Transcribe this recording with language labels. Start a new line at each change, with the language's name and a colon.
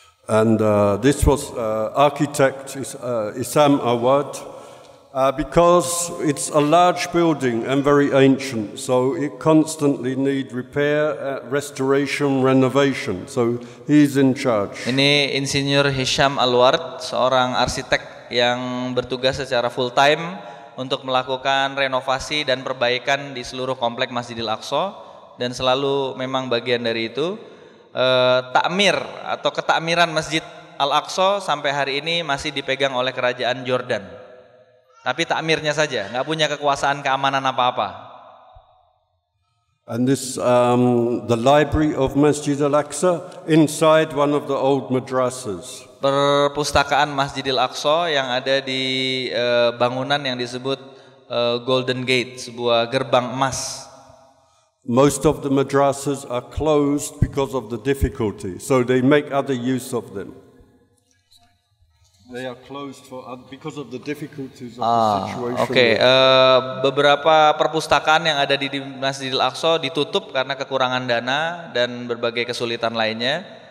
English: And this was architect Isam Awad. Because it's a large building and very ancient, so it constantly need repair, restoration, renovation. So he's in charge.
Indonesian: Ini Insinyur Hisham Alward, seorang arsitek yang bertugas secara full time untuk melakukan renovasi dan perbaikan di seluruh komplek Masjidil Aqsa dan selalu memang bagian dari itu. Takmir atau ketakmiran Masjid Al-Aqsa sampai hari ini masih dipegang oleh kerajaan Jordan. Tapi takmirnya saja, nggak punya kekuasaan keamanan apa-apa.
English: And this, the library of Masjid Al-Aqsa, inside one of the old madrasas.
Indonesian: Perpustakaan Masjidil Aqsa yang ada di bangunan yang disebut Golden Gate, sebuah gerbang emas.
English: Most of the madrasas are closed because of the difficulty, so they make other use of them. They are closed because of the difficulties of the situation.
Indonesian: Beberapa perpustakaan yang ada di Masjidil Aqsa ditutup karena kekurangan dana dan berbagai kesulitan lainnya.